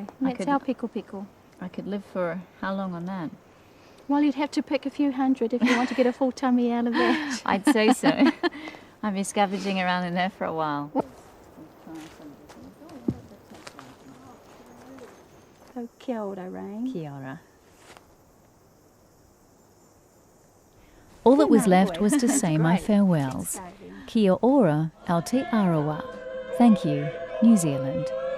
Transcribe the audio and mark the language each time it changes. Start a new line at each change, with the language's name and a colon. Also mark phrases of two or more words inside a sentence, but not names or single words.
English: That's our pickle pickle. I could live for how long on that? Well, you'd have to pick a few hundred if you want to get a full tummy out of that. I'd say so. I'd be scavenging around in there for a while. So
Māori: kia ora,
English: Rain.
Māori: Kia ora.
English: All that was left was to say my farewells.
Māori: Kia ora, Aotearoa.
English: Thank you, New Zealand.